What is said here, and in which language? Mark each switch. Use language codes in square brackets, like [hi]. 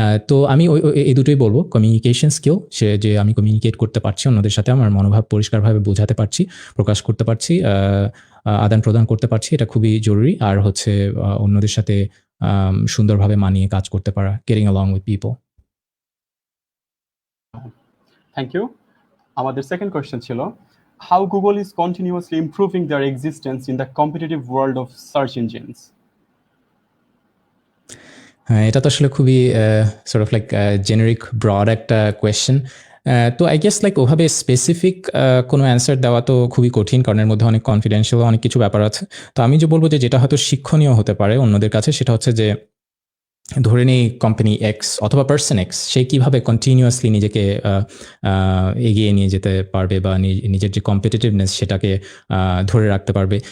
[bn] তো আমি এই দুটোই বলবো, কমিউনিকেশন স্কিল, সে যে আমি কমিউনিকেট করতে পারছি অন্যদের সাথে, আমার মনোভাব পরিষ্কারভাবে বোঝাতে পারছি, প্রকাশ করতে পারছি, আদান প্রদান করতে পারছি, এটা খুবই জরুরি। আর হচ্ছে অন্যদের সাথে সুন্দরভাবে মানিয়ে কাজ করতে পারা, [en] Getting along with people. Thank you. Our second question ছিল, how Google is continuously improving their existence in the competitive world of search engines? [bn] হ্যাঁ, এটা তো আসলে খুবই sort of like generic broad একটা কোয়েশ্চেন। তো [en] I guess like [bn] ওভাবে specific কোনো অ্যান্সার দেওয়া তো খুবই কঠিন, কারণ এর মধ্যে অনেক কনফিডেন্সিয়াল অনেক কিছু ব্যাপার আছে। তো আমি যে বলবো যে যেটা হয়তো শিক্ষণীয় হতে পারে অন্যদের কাছে, সেটা হচ্ছে যে ধরে নেই কোম্পানি এক্স অথবা পার্সন এক্স, সে কীভাবে কন্টিনিউয়াসলি নিজেকে এগিয়ে নিয়ে যেতে পারবে বা নিজের যে কম্পিটিটিভনেস সেটাকে ধরে রাখতে পারবে।